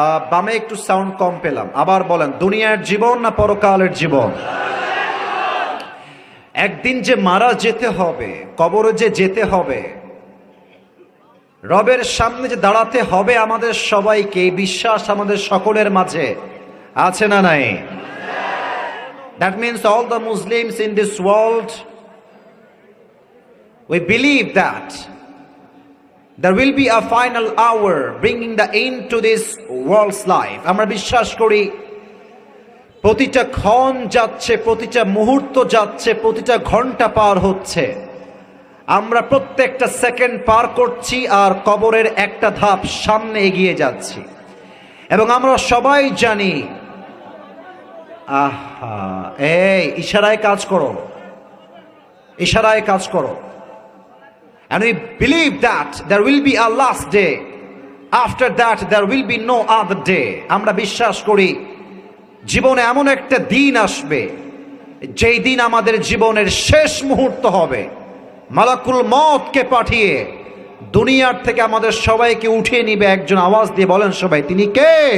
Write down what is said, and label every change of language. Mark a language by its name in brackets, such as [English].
[Bangla] বামে একটু সাউন্ড কম পেলাম, আবার বলেন, দুনিয়ার জীবন না পরকালের জীবন? একদিন যে মারা যেতে হবে, কবরে যে যেতে হবে, রবের সামনে যে দাঁড়াতে হবে আমাদের সবাইকে, এই বিশ্বাস আমাদের সকলের মাঝে আছে না নাই? [English] That means all the Muslims in this world, we believe that there will be a final hour bringing the end to this world's life. [Bangla] আমরা বিশ্বাস করি প্রতিটা ক্ষণ যাচ্ছে, প্রতিটা মুহূর্ত যাচ্ছে, প্রতিটা ঘন্টা পার হচ্ছে, আমরা প্রত্যেকটা সেকেন্ড পার করছি আর কবরের একটা ধাপ সামনে এগিয়ে যাচ্ছি। এবং আমরা সবাই জানি, আহা, এই ইশারায় কাজ করো, ইশারায় কাজ করো। [English] And we believe that there will be a last day. After that there will be no other day. [Bangla] আমরা বিশ্বাস করি জীবনে এমন একটা দিন আসবে, যেই দিন আমাদের জীবনের শেষ মুহূর্ত হবে। মালাকুল মওতকে পাঠিয়ে দুনিয়ার থেকে আমাদের সবাইকে উঠিয়ে নিবে একজন। আওয়াজ দিয়ে বলেন সবাই, তিনি কে?